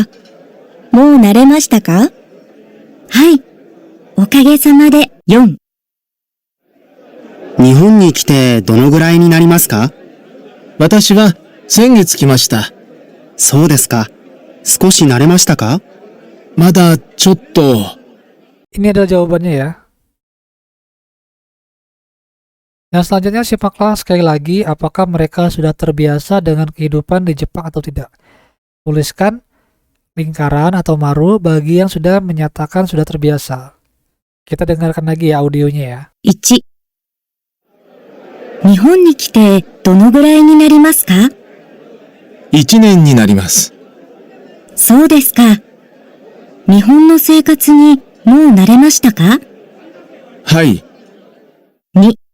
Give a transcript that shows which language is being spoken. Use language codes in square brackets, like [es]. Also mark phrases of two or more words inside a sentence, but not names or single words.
[ja] もう慣れましたか？はい、おかげさまで。4、日本に来てどのぐらいになりますか？私は先月来ました。そうですか。少し慣れましたか？まだちょっと。 [id] Ini adalah jawabannya ya. Yang selanjutnya simaklah sekali lagi apakah mereka sudah terbiasa dengan kehidupan di Jepang atau tidak. Tuliskan lingkaran atau maru bagi yang sudah menyatakan sudah terbiasa. Kita dengarkan lagi ya audionya ya. [ja] 1、日本に来てどのぐらいになりますか？ 1年になります。そうですか。日本の生活にもう慣れましたか？はい。 2、